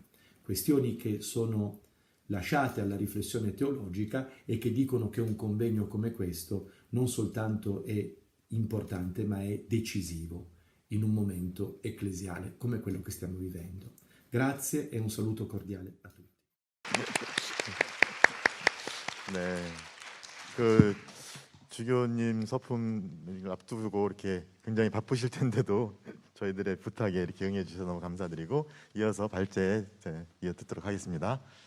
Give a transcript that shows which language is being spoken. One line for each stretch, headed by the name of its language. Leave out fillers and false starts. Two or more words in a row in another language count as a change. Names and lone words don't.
Italian: Questioni che sono lasciate alla riflessione teologica e che dicono che un convegno come questo non soltanto è importante ma è decisivo in un momento ecclesiale come quello che stiamo vivendo. Grazie e un saluto cordiale a tutti.
Korean: 네, 주교님 서품 앞두고 이렇게 굉장히 바쁘실 텐데도 저희들의 부탁에 이렇게 응해 주셔서 너무 감사드리고 이어서 발제 이어 듣도록 하겠습니다.